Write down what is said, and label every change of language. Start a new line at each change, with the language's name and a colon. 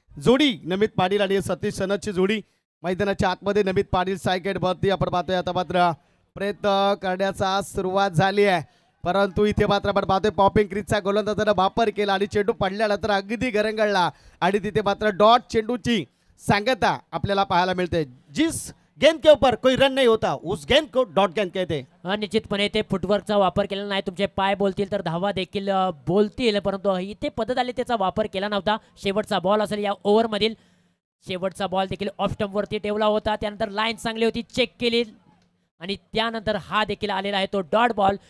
Marathi: जोडी नमित पाटील आणि सतीश सनदची जोडी मैदानाच्या आतमध्ये. नमित पाटील सायकेट वरती आपण पाहतोय. आता मात्र प्रयत्न करण्याचा सुरुवात झाली आहे, परंतु इथे मात्र आपण पाहतोय पॉपिंग क्रीजचा गोलंदाजानं वापर केला आणि चेंडू पडल्यानंतर अगदी गरंगळला आणि तिथे मात्र डॉट चेंडूची सांगता आपल्याला पाहायला मिळते.
Hindi: जिस गेंद के ऊपर कोई रन नहीं होता उस गेंद को डॉट गेंद कहते हैं.
Marathi: निश्चितपणे ते फुटवर्कचा वापर केला नाही. तुमचे पाय बोलतील तर धावा देखील बोलतील, परंतु इथे पद्धत आली त्याचा वापर केला नव्हता. शेवटचा बॉल असेल या ओव्हरमधील. शेवटचा बॉल देखील ऑफ स्टंप वरती ठेवला होता. त्यानंतर लाईन चांगली होती, चेक केली आणि त्यानंतर हा देखील आलेला आहे तो डॉट बॉल.